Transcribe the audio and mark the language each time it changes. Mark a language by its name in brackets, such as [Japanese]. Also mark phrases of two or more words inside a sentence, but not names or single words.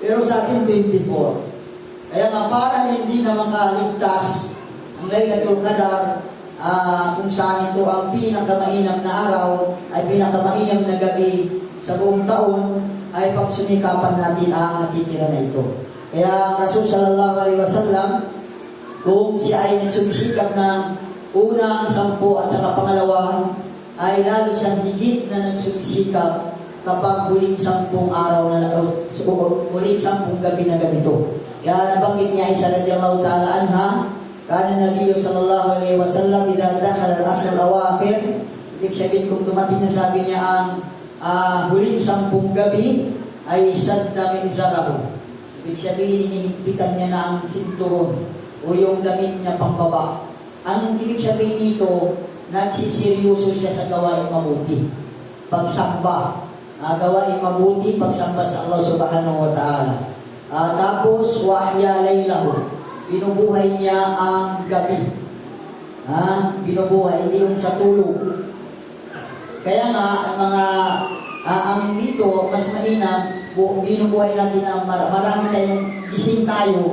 [Filipino] Pero sa atin 24. Kaya nga para hindi na makaligtas ang Laylatul Qadar, kung saan ito ang pinakamainam na araw, ay pinakamainam na gabi sa buong taon, ay pagsumikapan natin ang natitira na ito. Kaya Rasul [Arabic] صلى الله عليه وسلم, [Filipino] kung siya ay nagsumisikap ng unang 10 at saka pangalawa, ay lalo siyang higit na nagsumisikap kapag huling 10 araw na huling 10 gabi na ganito. Kaya nabanggit niya [Arabic] Aisha رضي الله تعالى عنها, كان النبي صلى الله عليه وسلم إذا دخل العشر الأواخر, [Filipino] ibig sabihin kung dumating na sabi niya ang huling 10 gabi ay [Arabic] شد مئزره. [Filipino] Ibig sabihin inihigpitan niya na ang sinturon o yung damit niya pambaba. Ang ibig sabihin nito, nagsiseryoso siya sa gawain mabuti. Pagsamba, gawain mabuti, pagsamba sa Allah [Arabic] سبحانه وتعالى. [Filipino] Tapos, [Arabic] وأحيا ليله, [Filipino] binubuhay niya ang gabi. Binubuhay, hindi yung sa tulog. Kaya nga, ang dito, mas mainam, binubuhay natin ang marami tayong gising tayo.